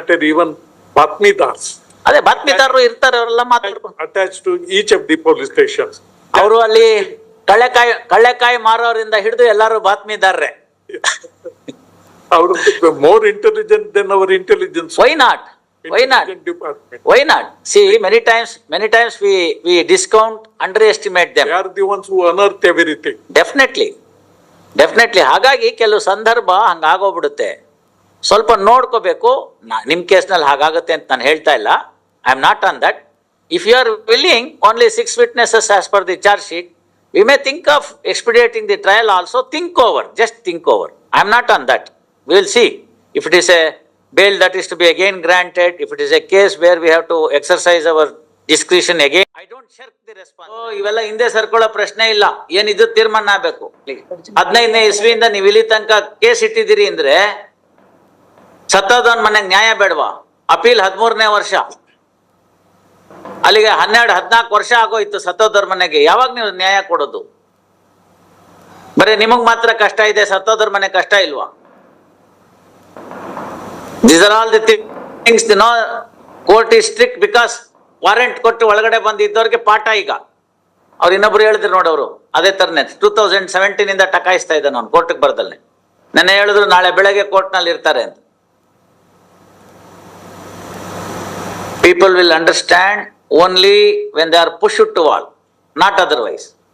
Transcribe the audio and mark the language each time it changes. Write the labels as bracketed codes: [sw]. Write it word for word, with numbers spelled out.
[kn] Even ಬಾತ್ಮಿದಾರ್ಸ್, ಅದೇ ಬಾತ್ಮಿದಾರರು ಇರ್ತಾರೆ, ಅವರೆಲ್ಲ ಮಾತಾಡ್ಕೊಂಡು [en] Attach to each of the police station. [kn] ಅವರು ಅಲ್ಲಿ ಕಳ್ಳೆಕಾಯಿ ಕಳ್ಳೆಕಾಯಿ ಮಾರೋರಿಂದ ಹಿಡಿದು ಎಲ್ಲರೂ ಬಾತ್ಮಿದಾರರೇ. ಅವರು [en] More intelligent than our intelligence. Why not, why not, why not? See, many times, many times we we discount, underestimate them. They are the ones who unearth everything. Definitely, definitely. [kn] ಹಾಗಾಗಿ ಕೆಲವು ಸಂದರ್ಭ ಹಂಗಾಗೋಗ್ಬಿಡುತ್ತೆ. ಸ್ವಲ್ಪ ನೋಡ್ಕೋಬೇಕು. ನಿಮ್ಮ ಕೇಸ್ನಲ್ಲಿ ಹಾಗಾಗುತ್ತೆ ಅಂತ ನಾನು ಹೇಳ್ತಾ ಇಲ್ಲ. [en] I am not on that. If you are willing only six witnesses as per the charge sheet, we may think of expediting the trial also. Think over, just think over. I am not on that. We will see if it is a bail that is to be again granted, if it is a case where we have to exercise our discretion again. I don't shirk the response. [kn] So ivella hinde sarkola prashne illa, yen idu tirmana aagbeku. ಹದಿನೈದನೇ ಇಸ್ವಿಯಿಂದ ನೀವು ಇಲ್ಲಿ ತನಕ case ಇಟ್ಟಿದ್ದೀರಿ ಅಂದ್ರೆ ಸತ್ತಾದವನ ಮನೆಗೆ ನ್ಯಾಯ ಬೇಡವಾ? Appeal ಹದಿಮೂರನೇ ವರ್ಷ, ಅಲ್ಲಿಗೆ ಹನ್ನೆರಡು ಹದಿನಾಲ್ಕು ವರ್ಷ ಆಗೋಯ್ತು ಸತ್ತೋದರ ಮನೆಗೆ. ಯಾವಾಗ ನೀವು ನ್ಯಾಯ ಕೊಡೋದು? ಬರೀ ನಿಮಗ್ ಮಾತ್ರ ಕಷ್ಟ ಇದೆ, ಸತ್ತೋದರ ಮನೆ ಕಷ್ಟ ಇಲ್ವಾ? [en] These are all the things, you know, court is strict because [kn] warrant ಕೊಟ್ಟು ಒಳಗಡೆ ಬಂದಿದ್ದವ್ರಿಗೆ ಪಾಠ ಈಗ. ಅವ್ರು ಇನ್ನೊಬ್ರು ಹೇಳಿದ್ರು ನೋಡವರು ಅದೇ ತರನೇ [en] two thousand seventeen [kn] ಇಂದ ಟಕಾಯಿಸ್ತಾ ಇದ್ದಾನೆ ಅವ್ನು ಕೋರ್ಟ್ಗೆ ಬರ್ದಲ್ಲೇ. ನೆನ್ನೆ ಹೇಳಿದ್ರು ನಾಳೆ ಬೆಳಗ್ಗೆ ಕೋರ್ಟ್ನಲ್ಲಿ ಇರ್ತಾರೆ ಅಂತ. [en] People will understand only when they are push to wall, not otherwise.